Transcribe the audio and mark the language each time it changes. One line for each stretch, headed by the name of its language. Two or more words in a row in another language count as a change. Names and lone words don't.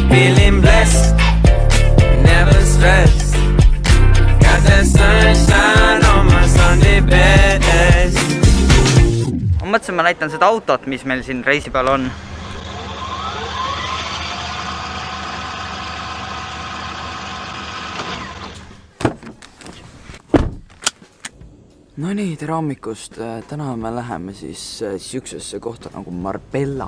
English: feeling blessed, never stressed. Got that sunshine on my Sunday best.
Estonian: Ma mõtlesin, ma näitan seda autot, mis meil siin reisi peal on. No nii, tere hommikust. Täna me läheme siis siuksesse kohta nagu Marbella.